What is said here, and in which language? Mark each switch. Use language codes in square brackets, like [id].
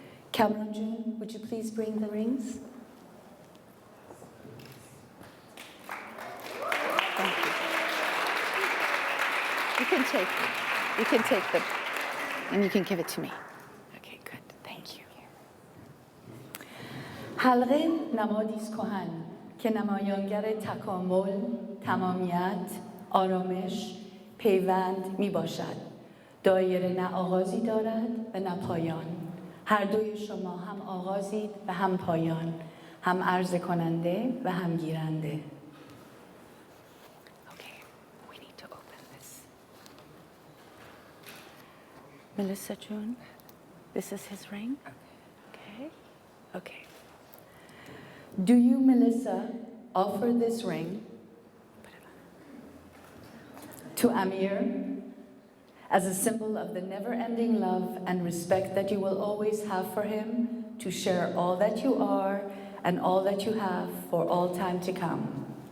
[en] Cameron June, would you please bring the rings? Thank you. You can take them, and you can give it to me. Okay, good. Thank you. [fa] حلقه نمادی است کهن که نمایانگر تکامل، تمامیت، آرامش، پیوند می باشد. دایره نه آغازی دارد و نه پایان. هر دوی شما هم آغازید و هم پایان، هم عرضه کننده و هم گیرنده. [en] Okay, we need to open this. Melissa June, this is his ring. Okay. Okay. Do you, Melissa, offer this ring to Amir as a symbol of the never-ending love and respect that you will always have for him, to share all that you are and all that you have for all time to come?